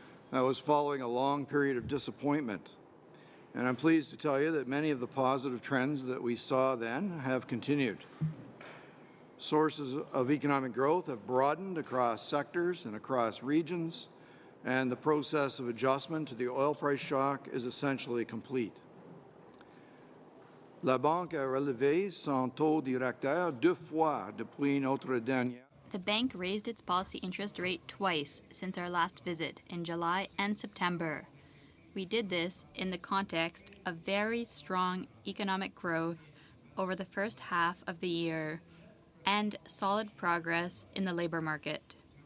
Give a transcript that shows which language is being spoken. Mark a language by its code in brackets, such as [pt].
[en] That was following a long period of disappointment. And I'm pleased to tell you that many of the positive trends that we saw then have continued. Sources of economic growth have broadened across sectors and across regions, and the process of adjustment to the oil price shock is essentially complete. [fr] La Banque a relevé son taux directeur 2 fois depuis notre dernière. [en] The bank raised its policy interest rate twice since our last visit in July and September. We did this in the context of very strong economic growth over the first half of the year and solid progress in the labor market.